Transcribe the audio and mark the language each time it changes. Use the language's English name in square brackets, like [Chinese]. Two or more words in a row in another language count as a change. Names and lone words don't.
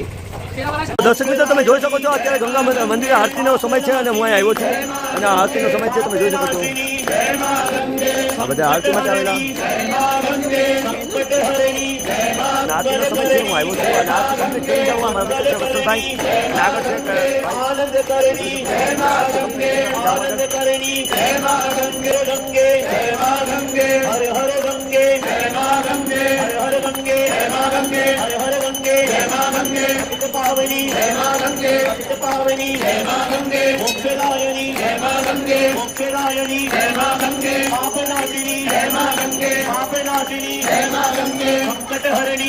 [Gujarati] દર્શક મિત્રો તમે જોઈ શકો છો અત્યારે ગંગા મંદિરે આરતીનો સમય છે અને હું અહીં આવ્યો છું અને આરતીનો સમય છે. તમે જોઈ શકો છો આ બધા આરતી માટે આવેલા. આરતીનો સમય છે, હું આવ્યો છું અને આરતી કમ્પ્લીટ કરી જાઉં. અમારા મિત્ર વત્સલભાઈ આગળ છે. [Hindi] पावनी जय मां गंगे, पावनी जय मां गंगे, मोक्षदायिनी जय मां गंगे, मोक्षदायिनी जय मां गंगे, पापनाशिनी जय मां गंगे, पापनाशिनी जय मां गंगे, संकटहरणी